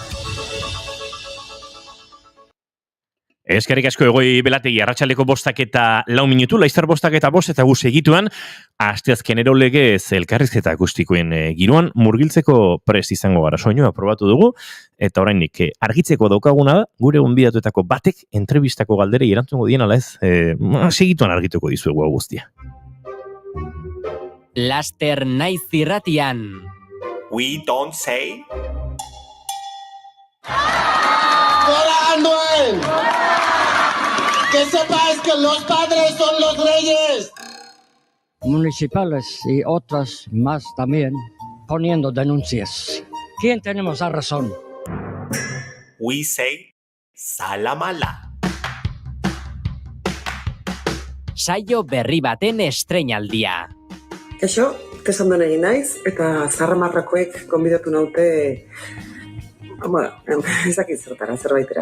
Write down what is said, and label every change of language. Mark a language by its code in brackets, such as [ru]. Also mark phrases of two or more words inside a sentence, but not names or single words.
[eu] Eskerrik asko Egoi Belategi, arratsaldeko 5:04 minutu, Laizter 5:05 eta gu segituan, asteazkenero legez elkarrizketa akustikoen giroan murgiltzeko prest izango gara, soinua probatu dugu, eta oraindik argitzeko daukaguna da, gure gonbidatuetako batek entrevistako galderei erantzungo dien ala ez, segituan argituko dizuegu guztia. Laster Naiz irratian. [en] We don't say. [es] ¡Hola, Anuel! ¡Que sepáis que los padres son los reyes! Municipales y otras más también poniendo denuncias. ¿Quién tenemos la razón? [en] We say salamala. [eu] Saio berri baten estreinaldia. Kaixo, kesandon egin naiz, eta Zarramarrakoek gonbidatu naute, ezakit zertara, zerbaitera.